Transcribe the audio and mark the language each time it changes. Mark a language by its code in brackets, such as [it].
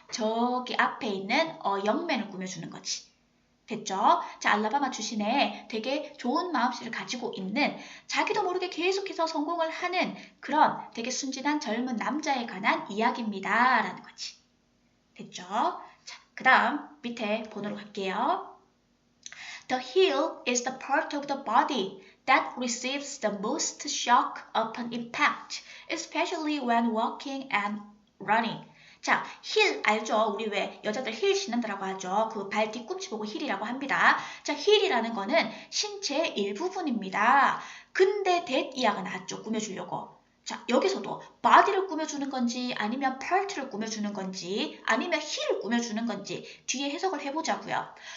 [ko] 저기 앞에 있는 영맨을 꾸며주는 거지. 됐죠? 자, 알라바마 출신의 되게 좋은 마음씨를 가지고 있는 자기도 모르게 계속해서 성공을 하는 그런 되게 순진한 젊은 남자에 관한 이야기입니다. 라는 거지. 됐죠? 자, 그 다음 밑에 번호로 갈게요. [en] The heel is the part of the body that receives the most shock upon impact, especially when walking and running. [ko] 자, 힐 알죠? 우리 왜 여자들 힐 신는다라고 하죠? 그 발 뒤꿈치 보고 힐이라고 합니다. 자, 힐이라는 거는 신체의 일부분입니다. 근데 that 이하가 나왔죠? 꾸며주려고. 자, 여기서도 body를 꾸며주는 건지 아니면 part를 꾸며주는 건지 아니면 힐을 꾸며주는 건지 뒤에 해석을 해보자고요.